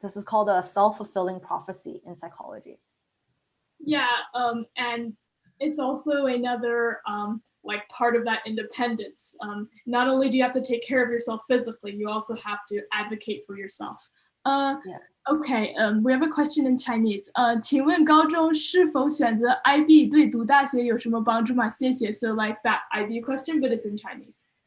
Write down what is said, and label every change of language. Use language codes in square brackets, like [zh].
[en] This is called a self-fulfilling prophecy in psychology. Yeah, and it's also another like part of that independence. Not only do you have to take care of yourself physically, you also have to advocate for yourself. Yeah. Okay, we have a question in Chinese. [zh] 请问高中是否选择 IB 对读大学有什么帮助吗？谢谢. [en] So like that IB question, but it's in Chinese.